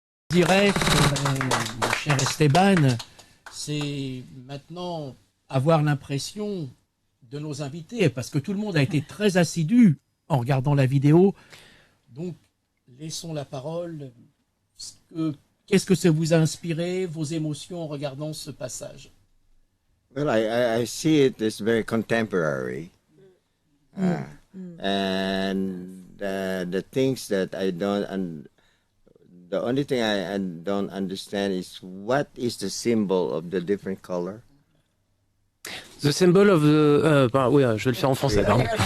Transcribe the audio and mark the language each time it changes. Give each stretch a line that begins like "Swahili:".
French: dirais, mon cher Esteban, c'est maintenant avoir l'impression de nos invités, parce que tout le monde a été très assidu en regardant la vidéo. Donc, laissons la parole. Qu'est-ce que ça vous a inspiré, vos émotions en regardant ce passage?
English: Well, I see it as very contemporary. And the things that I don't, and the only thing I don't understand is what is the symbol of the different color. The symbol of the,
French: oui, je vais le faire en français. Pardon.